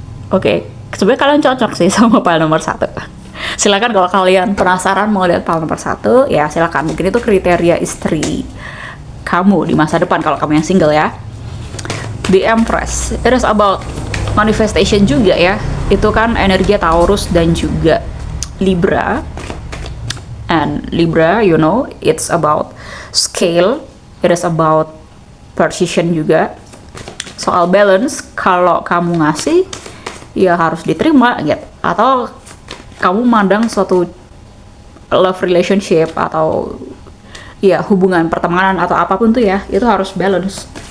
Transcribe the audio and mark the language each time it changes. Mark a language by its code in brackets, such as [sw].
[id] Oke, sebenarnya kalian cocok sih sama pile nomor 1. Silakan kalau kalian penasaran mau lihat pile nomor 1, ya silakan. Mungkin itu kriteria istri kamu di masa depan kalau kamu yang single ya. [en] The Empress, it is about manifestation [id] juga ya. Itu kan energi Taurus dan juga Libra. [en] And Libra, you know, it's about scale, it is about precision [id] juga. Soal balance, kalau kamu ngasih, ya harus diterima gitu. Atau kamu mandang suatu love relationship atau ya hubungan pertemanan atau apapun tuh ya, itu harus balance.